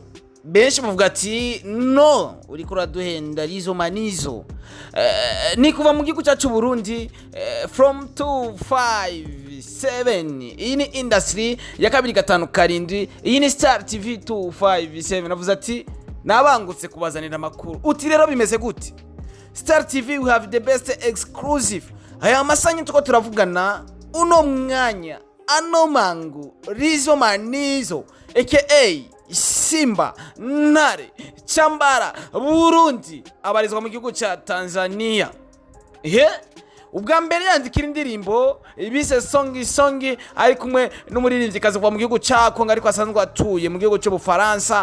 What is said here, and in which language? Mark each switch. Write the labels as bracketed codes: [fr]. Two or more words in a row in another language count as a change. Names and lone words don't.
[rn] Benshi bavuga ati no uriko uraduhenda Rizzo Manizo. Ni kuva mu gihugu cyacu Burundi from 257. Iyi ni industry ya 257. Iyi ni Star TV 257. Navuze ati nabangutse kubazanira amakuru. Uti rero bimeze gute? [en] Star TV we have the best exclusive. [rn] Aya masanyi tuko turavugana uno mwanya ano mangu Rizzo Manizo aka Simba Ntare Chambara Burundi abarizwa mu gihugu cya Tanzania. Ubwa mbere yandikira indirimbo ibise songi ari kumwe n'umuririmbyi kazi kuva mu gihugu cya Kongo ariko asanzwe atuye mu gihugu cyo Bufaransa.